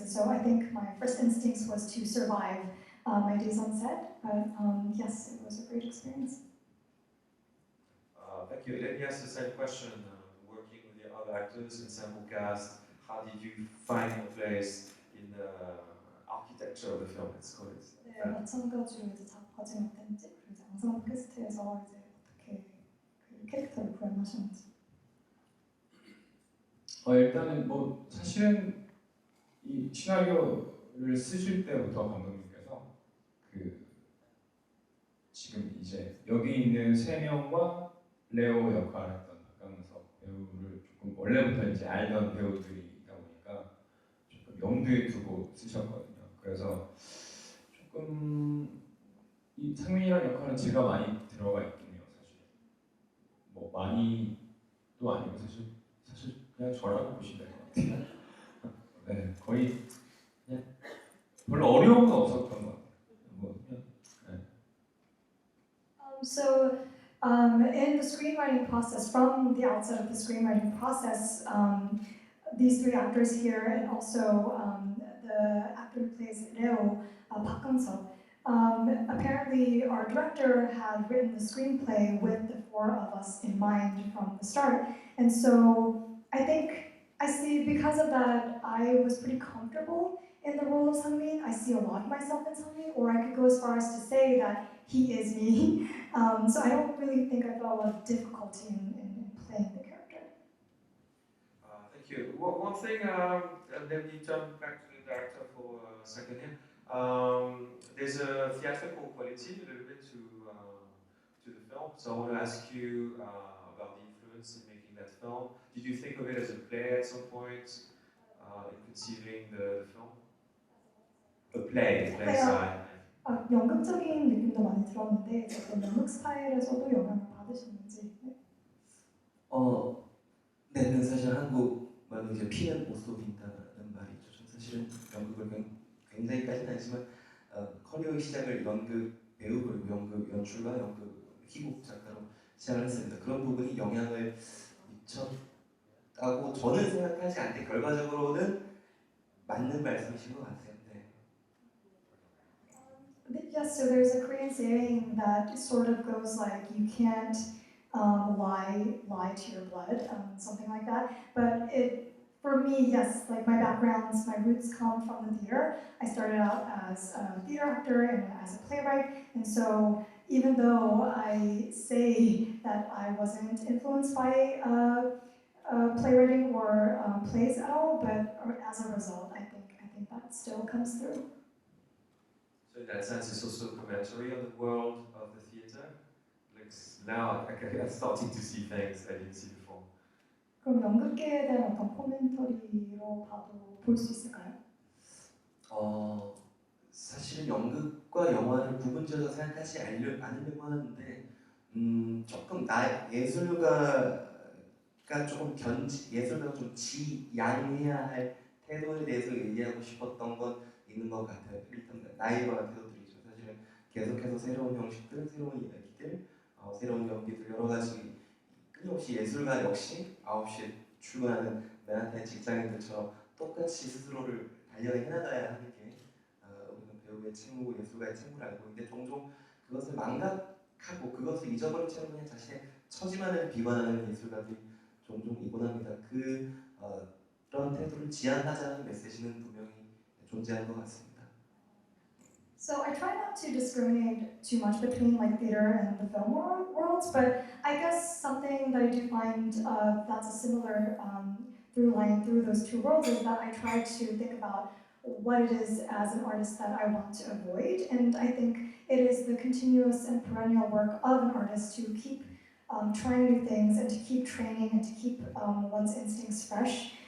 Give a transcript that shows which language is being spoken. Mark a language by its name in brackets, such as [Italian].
[English] And so I think my first instincts was to survive my days on set. But yes, it was a great experience. Thank you. Let me ask the same question. Working with the other actors, ensemble cast, how did you find your place in the architecture of the film? Let's call it. [Korean] 네, 마찬가지로 이제 작업 과정이 어땠는지, 그리고 이제 앙상블 캐스트에서 이제 어떻게 그 캐릭터를 구현하셨는지. 일단은 뭐 사실은 이 시나리오를 쓰실 때부터 감독님께서 그 지금 이제 여기 있는 세 명과 레오 역할을 했던 박강석 배우를 조금 원래부터 이제 알던 배우들이다 보니까 조금 염두에 두고 쓰셨거든요. 그래서 조금 이 상민이라는 역할은 제가 많이 들어가 있긴 해요, 사실. 뭐 많이도 아니고 사실 그냥 저라고 보시면 될 것 같아요. 네, 거의 그냥 별로 어려운 건 없었던 것 같아요. 뭐 그냥, 네. [English] So in the screenwriting process, from the outset of the screenwriting process, these three actors here and also the actor who plays Reo, Park Kang-seok, apparently our director had written the screenplay with the four of us in mind from the start. And so I think I see, because of that, I was pretty comfortable in the role of Sungmin. I see a lot of myself in Sungmin, or I could go as far as to say that he is me. So I don't really think I felt a lot of difficulty in playing the character. Thank you. One thing, and then we turn back to the director for a second here. There's a theatrical quality a little bit to the film. So I want to ask you about the influence in making that film. Did you think of it as a play at some point in conceiving the film? A play side. [Korean] 연극적인 느낌도 많이 들었는데 어떤 연극 스타일에서도 영향을 받으셨는지. 네, 그 사실 한국말로 이제 피는 못 속인다는 말이 있죠. 전 사실은 연극을 굉장히까지는 아니지만 커리어의 시작을 연극 배우 그리고 연극 연출가, 연극 희곡 작가로 시작을 했습니다. 그런 부분이 영향을 미쳤다고 저는 생각하지 않는데 결과적으로는 맞는 말씀이신 것 같아요. [English] Yes, so there's a Korean saying that sort of goes like, you can't lie to your blood, something like that. But for me, yes, like my backgrounds, my roots come from the theater. I started out as a theater actor and as a playwright, and so even though I say that I wasn't influenced by playwriting or plays at all, but as a result, I think that still comes through. So in that sense, it's also a commentary on the world of the theater. Like now, I'm starting to see things I didn't see before. [Korean] 그럼 연극계에 대한 어떤 코멘터리로 봐도 볼 수 있을까요? 사실은 연극과 영화를 구분지어서 생각하지 않으려고 하는데 조금 예술가가 조금 예술가가 좀 지양해야 할 태도에 대해서 얘기하고 싶었던 건 있는 것 같아요. 일단 나이에 관한 태도들이죠. 사실은 계속해서 새로운 형식들, 새로운 이야기들, 새로운 연기들 여러 가지 끊임없이 예술가 역시 9시에 출근하는 맨하탄 직장인들처럼 똑같이 스스로를 단련해 나가야 하는 게 우리는 배우의 책무고 예술가의 책무를 알고 있는데 종종 그것을 망각하고 그것을 잊어버린 채로 그냥 자신의 처지만을 비관하는 예술가들이 종종 있곤 합니다. 그런 태도를 지양하자는 메시지는 분명히 존재하는 것 같습니다. [English] So I try not to discriminate too much between like theater and the film worlds, but I guess something that I do find that's a similar through line through those two worlds is that I try to think about what it is as an artist that I want to avoid, and I think it is the continuous and perennial work of an artist to keep trying new things and to keep training and to keep one's instincts fresh.